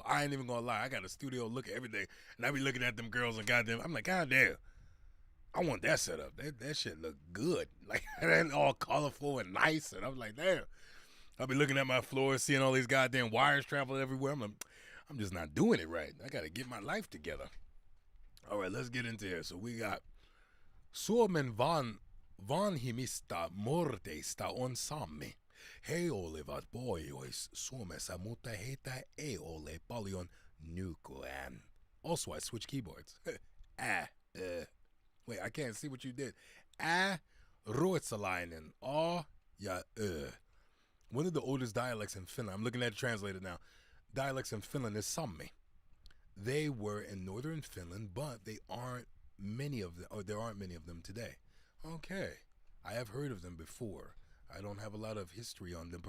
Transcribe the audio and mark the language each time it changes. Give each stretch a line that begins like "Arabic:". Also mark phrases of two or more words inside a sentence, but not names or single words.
English: I ain't even gonna lie, I got a studio look every day, and I be looking at them girls and goddamn, I'm like, goddamn, I want that setup. That shit look good, like that all colorful and nice. And I'm like, damn. I'll be looking at my floor, seeing all these goddamn wires traveling everywhere. I'm just not doing it right. I gotta get my life together. All right, let's get into here. So we got
Finnish: Suomen vanhimmista morteista on Sami. He olivat Pohjois-Suomessa, mutta heitä ei ole paljon nykyään.
English: Also, I switch keyboards. Wait, I can't see what you did.
Finnish: Ruotsalainen.
English: Ja One of the oldest dialects in Finland, I'm looking at it translated now, dialects in Finland is Sami. They were in northern Finland, but there aren't many of them today. Okay, I have heard of them before. I don't have a lot of history on them.